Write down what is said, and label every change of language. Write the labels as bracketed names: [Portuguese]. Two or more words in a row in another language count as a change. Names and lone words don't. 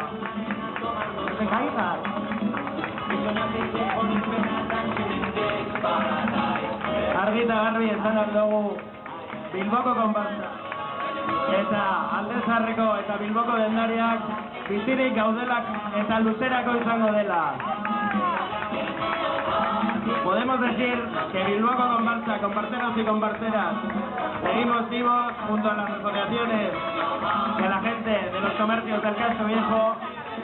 [Spanish] No te caigas. [Basque] Argi eta garbi esan aldugu Bilboko konpartsa. Eta Alde Zaharreko eta Bilboko dendariak bizirik gaudelak eta luzerako izango dela. [Spanish] Podemos decir que Bilboko comparsa, comparteros y comparteras, seguimos vivos junto a las asociaciones de la gente de los comercios del Casco Viejo.